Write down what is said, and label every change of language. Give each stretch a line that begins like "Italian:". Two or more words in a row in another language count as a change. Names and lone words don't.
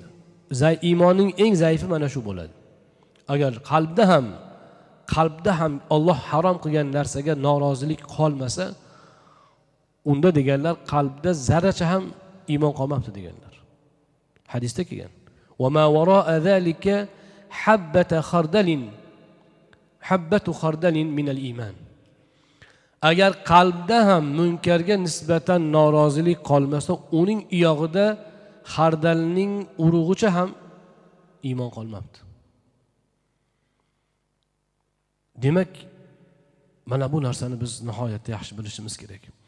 Uzbek: Iymonning eng zaifi mana shu bo'ladi. Agar qalbda ham Alloh harom qilgan narsaga norozilik qolmasa, unda deganlar qalbda zarracha ham iymon qolmabdi deganlar. Hadisda kelgan.
Arabic: وما وراء ذلك حبة خردل من الإيمان.
Uzbek: Agar qalbda ham munkarga nisbatan norozilik qolmasa, uning oyog'ida xardalning urug'icha ham iymon qolmabdi. Demak, mana bu narsani biz nihoyatda yaxshi bilishimiz kerak.